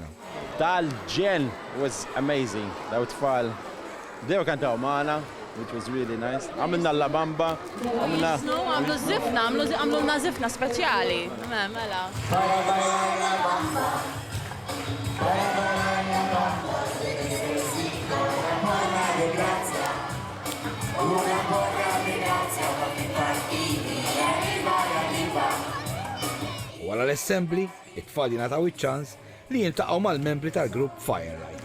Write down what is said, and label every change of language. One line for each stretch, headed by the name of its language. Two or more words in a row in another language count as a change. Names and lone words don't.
English: Tal-ġen was amazing.
Maltese: Daw tfal. Dew kantaw maħna,
English: which was really nice.
Maltese: Għamilna l-labamba, għamilna. Għamlu zifna, għamlu zifna speċjali. Mela. Wara l-assembly, it-tfal jingħataw iċ-ċans li jiltaqgħu mal-membri tal-grupp Firelight.